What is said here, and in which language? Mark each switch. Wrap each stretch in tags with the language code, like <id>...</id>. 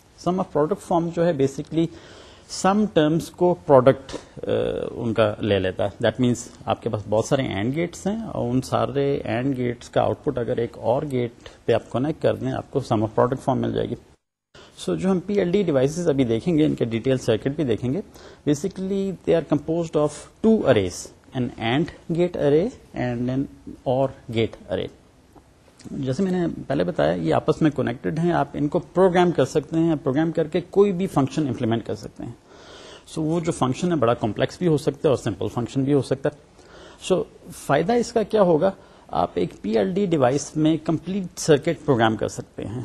<ur>Some of product form جو ہے basically sum terms کو پروڈکٹ ان کا لے لیتا ہے. دیٹ مینس آپ کے پاس بہت سارے اینڈ گیٹس ہیں اور ان سارے اینڈ گیٹس کا آؤٹ پٹ اگر ایک اور گیٹ پہ آپ کنیکٹ کر دیں، آپ کو سم آف پروڈکٹ فارم مل جائے گی. سو جو ہم PLD ڈیوائسز ابھی دیکھیں گے، ان کے ڈیٹیل سرکٹ بھی دیکھیں گے.</ur> <en>Basically they are composed of 2 arrays, an AND gate array and an OR gate array.</en> <ur>جیسے میں نے پہلے بتایا یہ آپس میں کنیکٹڈ ہیں، آپ ان کو پروگرام کر سکتے ہیں، پروگرام کر کے کوئی بھی فنکشن امپلیمنٹ کر سکتے ہیں. سو وہ جو فنکشن ہے بڑا کمپلیکس بھی ہو سکتا ہے اور سمپل فنکشن بھی ہو سکتا ہے. سو فائدہ اس کا کیا ہوگا؟ آپ ایک PLD ڈیوائس میں کمپلیٹ سرکٹ پروگرام کر سکتے ہیں.</ur>